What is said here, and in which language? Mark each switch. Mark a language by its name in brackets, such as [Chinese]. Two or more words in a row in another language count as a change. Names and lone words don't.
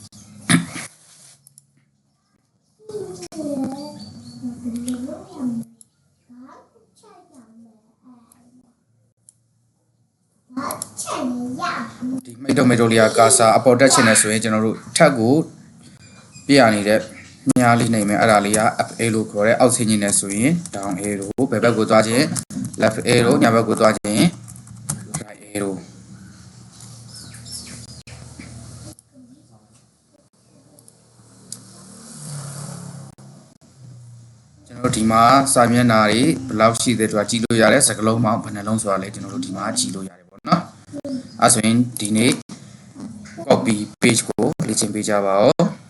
[Burmese] ဒီမိတ်တုတ်လေးကကာဆာအပေါ်တက်ချင်တယ်ဆိုရင်ကျွန်တော်တို့ထက်ကိုပြရနေတဲ့မြားလေးနိုင်မယ်အဲ့ဒါလေးက [English] up arrow [Burmese] ခေါ်တဲ့အောက်ဆင်းခြင်းနဲ့ဆိုရင် [English] down arrow [Burmese] ဘယ်ဘက်ကိုသွားခြင်း [English] left arrow [Burmese] ညာဘက်ကိုသွားခြင်း [English] right arrow [Burmese] ကျွန်တော်တို့ဒီမှာစာမျက်နှာတွေဘယ်လောက်ရှိသေးတယ်ဆိုတာကြည့်လို့ရတယ်စကလုံးပေါင်းဘယ်နှလုံးဆိုတာလည်းကျွန်တော်တို့ဒီမှာကြည့်လို့ရတယ်ပေါ့နော်အဲဆိုရင်ဒီနေ့ [English] copy page [Burmese] ကိုလေ့ကျင့်ပေးကြပါဦး